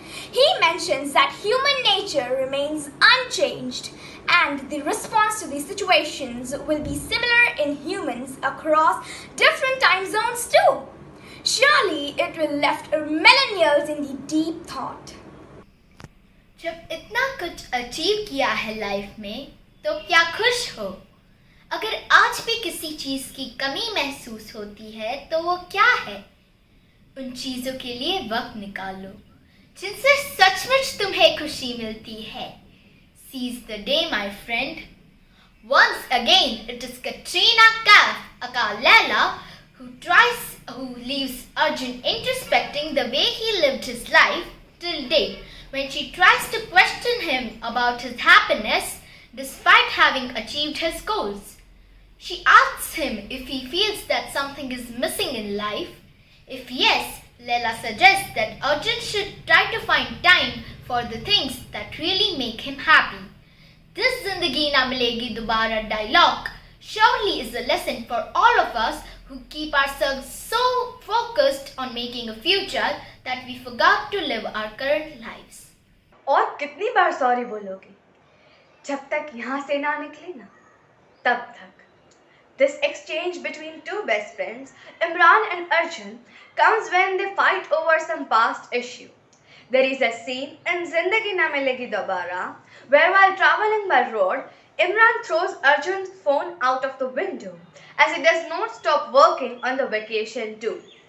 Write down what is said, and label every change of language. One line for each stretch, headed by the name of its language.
English: He mentions that human nature remains unchanged and the response to these situations will be similar in humans across different time zones too. Surely it will left millennials in the deep thought.
Hindi: जब इतना कुछ achieve किया है life में तो क्या खुश हो? अगर आज भी किसी चीज़ की कमी महसूस होती है तो वो क्या है? उन चीज़ों के लिए वक्त निकालो जिनसे सचमुच तुम्हें खुशी मिलती है.
English: Seize the day, my friend. Once again, it is Katrina Kaif aka Laila who leaves Arjun introspecting the way he lived his life till date when she tries to question him about his happiness despite having achieved his goals. She asks him if he feels that something is missing in life. If yes, Leila suggests that Arjun should try to find time for the things that really make him happy. This Zindagi Na Milegi Dobara dialogue surely is a lesson for all of us who keep ourselves so focused on making a future that we forgot to live our current lives.
Hindi: और कितनी बार sorry बोलोगे? जब तक यहाँ से ना निकले ना, तब तक.
English: This exchange between two best friends, Imran and Arjun, comes when they fight over some past issue. There is a scene in Zindagi Na Milegi Dobara where while traveling by road, Imran throws Arjun's phone out of the window as he does not stop working on the vacation too.